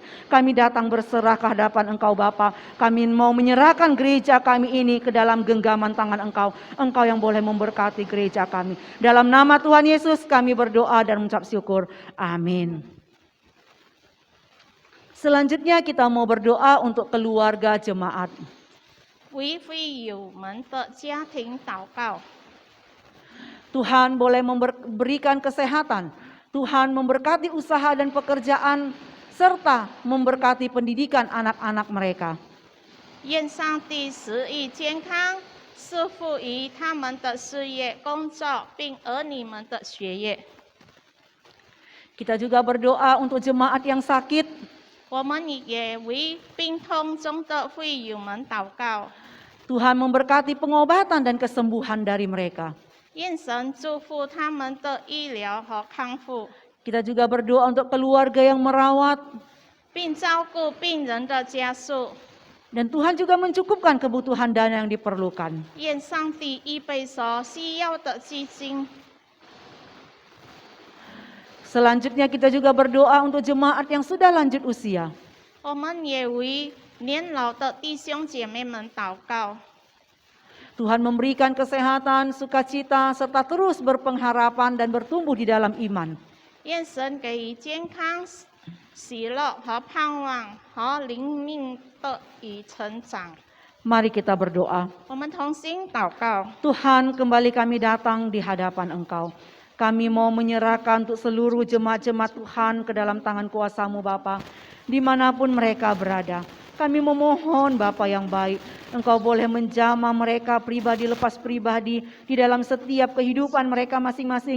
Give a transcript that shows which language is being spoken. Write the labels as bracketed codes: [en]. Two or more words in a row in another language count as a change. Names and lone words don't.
[id] Kami datang berserah ke hadapan Engkau Bapa. Kami mau menyerahkan gereja kami ini ke dalam genggaman tangan Engkau. Engkau yang boleh memberkati gereja kami. Dalam nama Tuhan Yesus kami berdoa dan mengucap syukur. Amin. Selanjutnya kita mau berdoa untuk keluarga jemaat. [zh] 为为友们的家庭祷告。 [id] Tuhan boleh memberikan kesehatan. Tuhan memberkati usaha dan pekerjaan serta memberkati pendidikan anak-anak mereka. [zh] 愿上帝赐予健康，赐福于他们的事业、工作，并儿女们的学业。 [id] Kita juga berdoa untuk jemaat yang sakit. [zh] 我们也为病痛中的会友们祷告。 [id] Tuhan memberkati pengobatan dan kesembuhan dari mereka. [zh] 愿神祝福他们的医疗和康复， [id] Kita juga berdoa untuk keluarga yang merawat. [zh] 并照顾病人的家属。 [id] Dan Tuhan juga mencukupkan kebutuhan dana yang diperlukan. [zh] 愿上帝预备所需要的基金。 [id] Selanjutnya kita juga berdoa untuk jemaat yang sudah lanjut usia. [zh] 我们也为年老的弟兄姐妹们祷告。 [id] Tuhan memberikan kesehatan, sukacita, serta terus berpengharapan dan bertumbuh di dalam iman. [zh] 愿神给予健康、喜乐和盼望和灵命的与成长。 [id] Mari kita berdoa. [zh] 我们同心祷告。 [id] Tuhan, kembali kami datang di hadapan Engkau. Kami mau menyerahkan untuk seluruh jemaat-jemaat Tuhan ke dalam tangan kuasa-Mu Bapa, dimanapun mereka berada. Kami memohon Bapa yang baik, Engkau boleh menjamah mereka pribadi lepas pribadi di dalam setiap kehidupan mereka masing-masing.